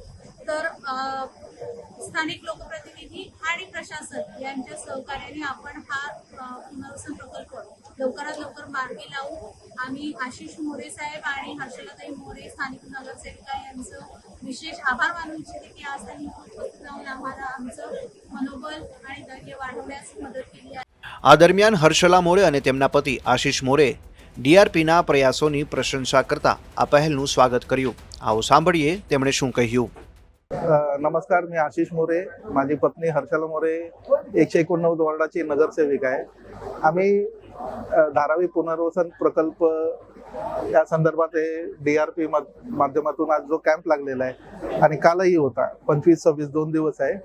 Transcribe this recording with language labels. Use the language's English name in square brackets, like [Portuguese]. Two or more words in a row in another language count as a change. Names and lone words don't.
[Marathi] तर स्थानिक लोकप्रतिनिधी आणि प्रशासन यांच्या सहकार्याने आपण हा पुनर्वसन प्रकल्प लवकरात लवकर मार्गी लावू. आम्ही आशिष मोरे साहेब आणि हर्षलाताई मोरे स्थानिक नगरसेविका यांचं विशेष आभार मानू इच्छिते की आज त्यांनी उपस्थित राहून आम्हाला आमचं मनोबल आणि धैर्य वाढवण्यास मदत केली आहे. [Gujarati] આ દરમિયાન હર્ષલા મોરે અને તેમના પતિ આશિષ મોરે ડીઆરપીના પ્રયાસોની પ્રશંસા કરતા આ પહેલનું સ્વાગત કર્યું. આવો સાંભળીએ તેમણે શું કહ્યું. [Marathi] नमस्कार, मी आशिष मोरे, माझी पत्नी हर्षला मोरे 189 वॉर्डाची नगरसेविका आहे. आम्ही धारावी पुनर्वसन प्रकल्प या संदर्भात हे DRP माध्यमातून आज जो कॅम्प लागलेला आहे आणि कालही होता, 25-26 2 दिवस आहे.